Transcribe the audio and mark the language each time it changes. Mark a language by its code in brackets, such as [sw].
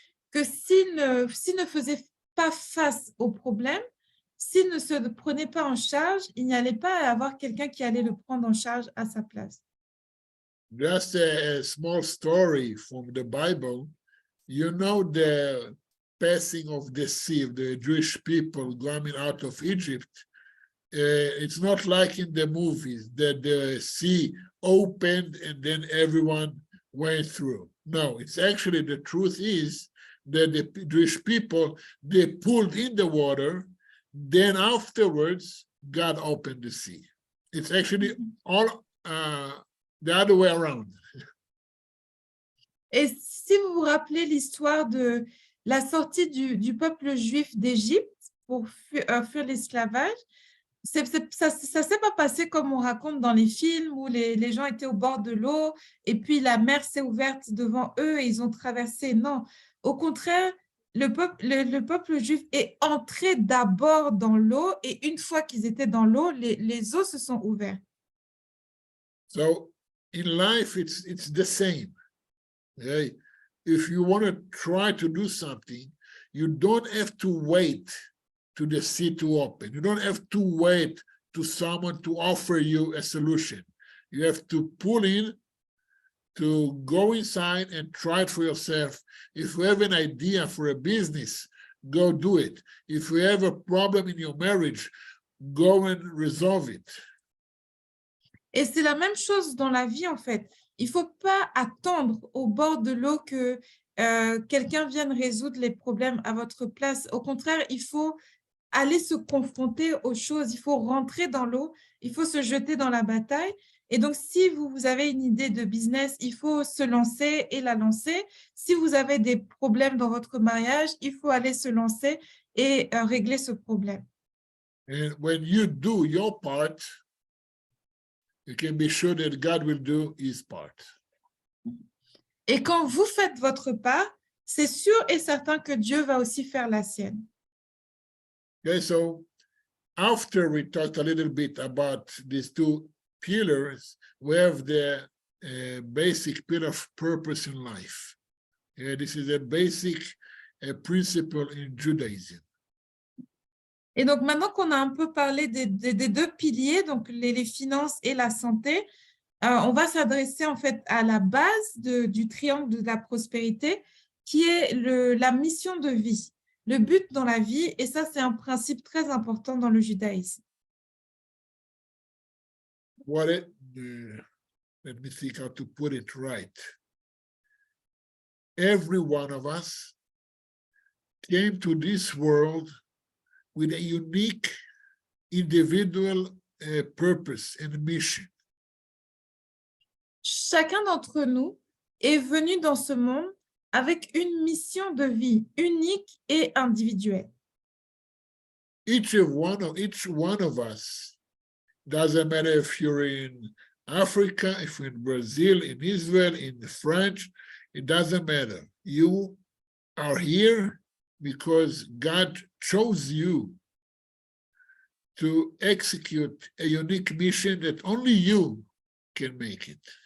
[fr] que s'il ne faisait pas face au problème, s'il ne se prenait pas en charge, il n'y allait pas avoir quelqu'un qui allait le prendre en charge à sa place. [en] Just a small story from the Bible. You know the passing of the sea, the Jewish people coming out of Egypt. It's not like in the movies that the sea opened and then everyone went through. No, it's actually, the truth is that the Jewish people, they pulled in the water, then afterwards God opened the sea. It's actually all the other way around. [fr] Et si vous vous rappelez l'histoire de la sortie du peuple juif d'Égypte pour fuir l'esclavage, ça ne s'est pas passé comme on raconte dans les films où les gens étaient au bord de l'eau et puis la mer s'est ouverte devant eux et ils ont traversé. Non, au contraire, le peuple juif est entré d'abord dans l'eau et une fois qu'ils étaient dans l'eau, les eaux se sont ouvertes. [en] So in life, it's the same. Okay? If you want to try to do something, you don't have to wait to the sea to open. You don't have to wait to someone to offer you a solution. You have to pull in, to go inside and try it for yourself. If you have an idea for a business, go do it. If you have a problem in your marriage, go and resolve it. [fr] Et c'est la même chose dans la vie, en fait. Il ne faut pas attendre au bord de l'eau que quelqu'un vienne résoudre les problèmes à votre place. Au contraire, il faut aller se confronter aux choses. Il faut rentrer dans l'eau. Il faut se jeter dans la bataille. Et donc, si vous avez une idée de business, il faut se lancer et la lancer. Si vous avez des problèmes dans votre mariage, il faut aller se lancer et régler ce problème. [en] And when you do your part, you can be sure that God will do his part. [fr] Et quand vous faites votre part, c'est sûr et certain que Dieu va aussi faire la sienne. [en] Okay, so after we talked a little bit about these two pillars, we have the basic pillar of purpose in life. This is a basic principle in Judaism. [fr] Et donc, maintenant qu'on a un peu parlé des deux piliers, donc les finances et la santé, on va s'adresser en fait à la base du triangle de la prospérité, qui est la mission de vie, le but dans la vie. Et ça, c'est un principe très important dans le judaïsme. [en] Let me think how to put it right. Every one of us came to this world with a unique individual purpose and mission. [fr] Chacun d'entre nous est venu dans ce monde avec une mission de vie unique et individuelle. [en] Each one of us, doesn't matter if you're in Africa, if you're in Brazil, in Israel, in French, it doesn't matter. You are here because God chose you to execute a unique mission that only you can make it.